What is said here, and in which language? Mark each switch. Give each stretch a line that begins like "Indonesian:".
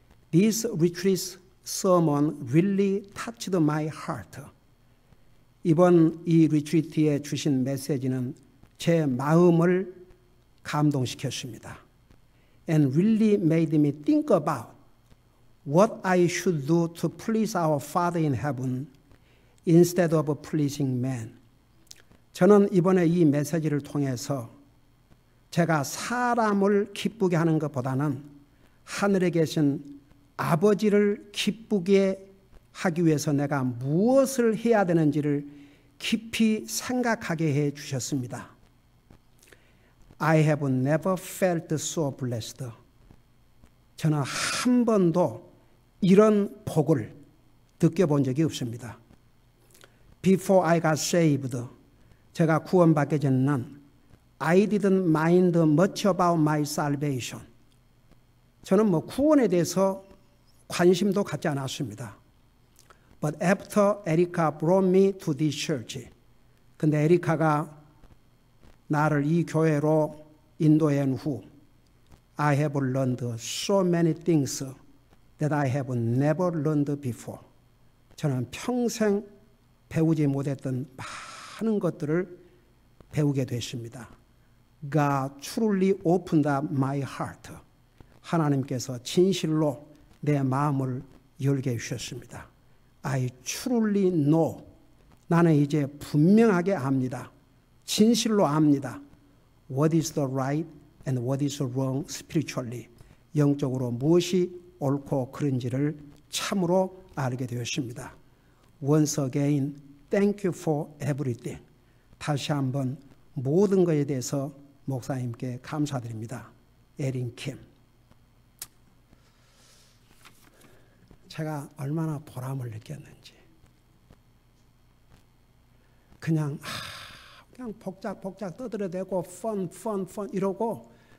English: This retreat sermon really touched my heart.
Korean: 이번 이 리트리트에 주신 메시지는 제 마음을 감동시켰습니다.
English: And really made me think about what I should do to please our Father in heaven instead of pleasing man.
Korean: 저는 이번에 이 메시지를 통해서 제가 사람을 기쁘게 하는 것보다는 하늘에 계신 아버지를 기쁘게 하기 위해서 내가 무엇을 해야 되는지를 깊이 생각하게 해 주셨습니다.
English: I have never felt so blessed.
Korean: 저는 한 번도 이런 복을 느껴본 적이 없습니다.
English: Before I got saved,
Korean: 제가 구원받기 전에는
English: I didn't mind much about my salvation.
Korean: 저는 구원에 대해서 관심도 갖지 않았습니다.
English: But after Erica brought me to this church,
Korean: 근데 에리카가 나를 이 교회로 인도한 후
English: I have learned so many things that I have never learned before.
Korean: 저는 평생 배우지 못했던 많은 것들을 배우게 됐습니다.
English: God truly opened up my heart.
Korean: 하나님께서 진실로 내 마음을 열게 해주셨습니다.
English: I truly know.
Korean: 나는 이제 분명하게 압니다. 진실로 압니다.
English: What is the right and what is wrong spiritually.
Korean: 영적으로 무엇이 옳고 그른지를 참으로 알게 되었습니다.
English: Once again, thank you for everything.
Korean: 다시 한번 모든 것에 대해서 목사님께 감사드립니다. 에린 킴. 제가 얼마나 보람을 느꼈는지. 그냥 복작 떠들어대고 펀 이러고